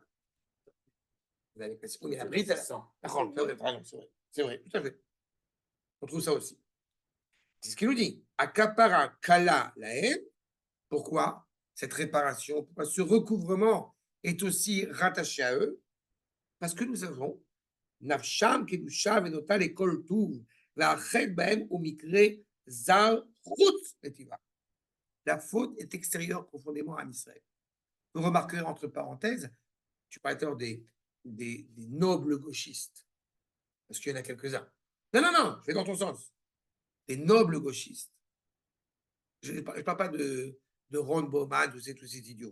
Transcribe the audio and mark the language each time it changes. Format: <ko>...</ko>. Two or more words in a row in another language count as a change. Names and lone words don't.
<fr>Vous avez oui, mais la bride, c'est vrai, tout à fait. On trouve ça aussi. C'est ce qu'il nous dit.</fr> <he>הכפרה קלה להם.</he> <fr>Pourquoi cette réparation, pourquoi ce recouvrement est aussi rattaché à eux? Parce que nous avons</fr> <he>נפשם קדושה ונוטה לכל טוב והחטא בהם מקרה זר חוץ לטבעם.</he> <fr>La faute est extérieure profondément à Israël. Vous remarquerez entre parenthèses, tu parlais tout à l'heure des nobles gauchistes, parce qu'il y en a quelques-uns. Non, je vais dans ton sens. Des nobles gauchistes. Je ne parle pas de Ron Bowman, tous ces idiots.</fr>